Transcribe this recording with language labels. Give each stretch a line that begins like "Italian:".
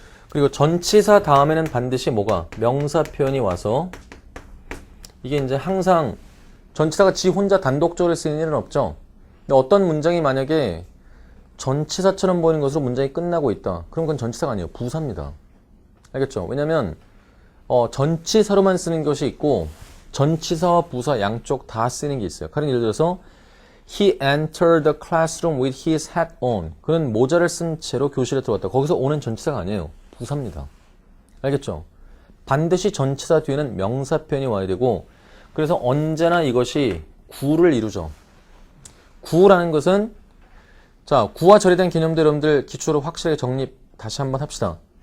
Korean: 그리고 전치사 다음에는 반드시 뭐가? 명사 표현이 와서, 이게 이제 항상 전치사가 지 혼자 단독적으로 쓰이는 일은 없죠. 근데 어떤 문장이 만약에 전치사처럼 보이는 것으로 문장이 끝나고 있다. 그럼 그건 전치사가 아니에요. 부사입니다. 알겠죠? 왜냐면 전치사로만 쓰는 것이 있고 전치사와 부사 양쪽 다 쓰는 게 있어요. 가령 예를 들어서
English: He entered the classroom with his hat on.
Korean: 그는 모자를 쓴 채로 교실에 들어갔다. 거기서 on은 전치사가 아니에요. 부사입니다. 알겠죠? 반드시 전치사 뒤에는 명사 표현이 와야 되고, 그래서 언제나 이것이 구를 이루죠. 구라는 것은, 자, 구와 절에 대한 개념들 여러분들 기초로 확실하게 정립 다시 한번 합시다.